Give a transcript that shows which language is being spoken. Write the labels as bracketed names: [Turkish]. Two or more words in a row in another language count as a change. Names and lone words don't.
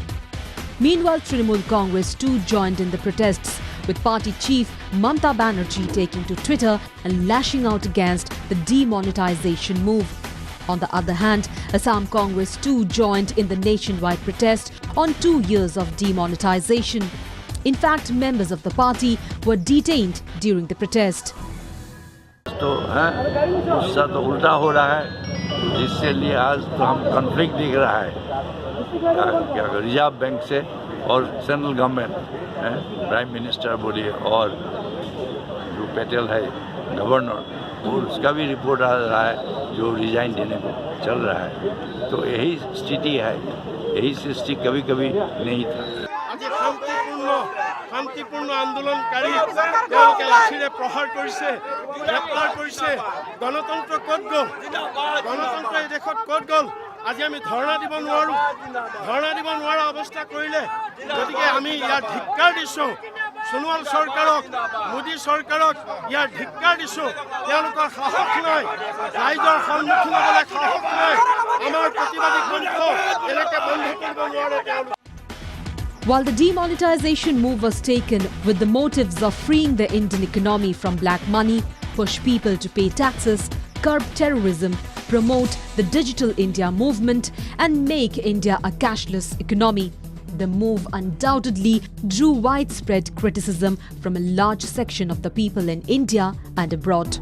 [English] Meanwhile, Trinamool Congress too joined in the protests, with party chief Mamata Banerjee taking to Twitter and lashing out against the demonetization move. On the other hand, Assam Congress too joined in the nationwide protest on 2 years of demonetization. In fact, members of the party were detained during the protest. [Hindi] तो गुस्सा तो उल्टा हो रहा है, जिससे लिए आज तो हम कॉन्फ्लिक्ट दिख रहा है क्या रिजर्व बैंक से और [English] central government, prime minister [Hindi] मोदी और जो पटेल है गवर्नर, और उसका भी रिपोर्ट आ रहा है जो रिजाइन देने को चल रहा है। तो यही स्थिति है, यही सृष्टि कभी कभी नहीं था। [Assamese] শান্তিপূৰ্ণ আন্দোলনকাৰী তেওঁলোকে লাঠিৰে প্ৰহাৰ কৰিছে, গ্ৰেপ্তাৰ কৰিছে। গণতন্ত্ৰ ক'ত গ'ল? গণতন্ত্ৰ এই দেশত ক'ত গ'ল? আজি আমি ধৰ্ণা দিব নোৱাৰো, ধৰ্ণা দিব নোৱাৰা অৱস্থা কৰিলে। গতিকে আমি ইয়াৰ ধিক্কাৰ দিছোঁ সোণোৱাল চৰকাৰক, মোদী চৰকাৰক ইয়াৰ ধিক্কাৰ দিছোঁ। তেওঁলোকৰ সাহস নাই, ৰাইজৰ সন্মুখীন হ'বলৈ সাহস নাই। আমাৰ প্ৰতিবাদী কণ্ঠ এনেকৈ বন্ধ কৰিব নোৱাৰে তেওঁলোকে। [English] While the demonetization move was taken with the motives of freeing the Indian economy from black money, push people to pay taxes, curb terrorism, promote the Digital India movement and make India a cashless economy, the move undoubtedly drew widespread criticism from a large section of the people in India and abroad.